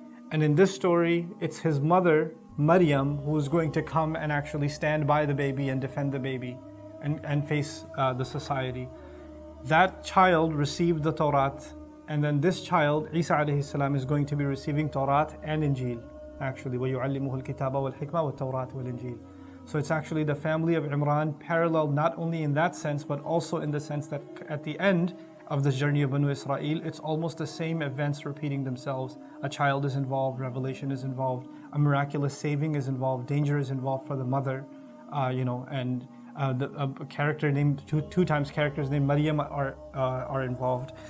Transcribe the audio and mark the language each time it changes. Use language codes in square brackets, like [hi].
[en] And in this story, it's his mother, Maryam, who is going to come and actually stand by the baby and defend the baby and face the society. That child received the Torah, and then this child, Isa alayhi salam, is going to be receiving Torah and Injil. [ar] Actually, وَيُعَلِّمُهُ الْكِتَابَ وَالْحِكْمَةَ وَالتَّوْرَاةَ وَالْإِنْجِيلَ. [en] So it's actually the family of Imran paralleled not only in that sense, but also in the sense that at the end of this journey of Banu Israel, it's almost the same events repeating themselves. A child is involved, revelation is involved, a miraculous saving is involved, danger is involved for the mother, and a character named, two times characters named Maryam are involved.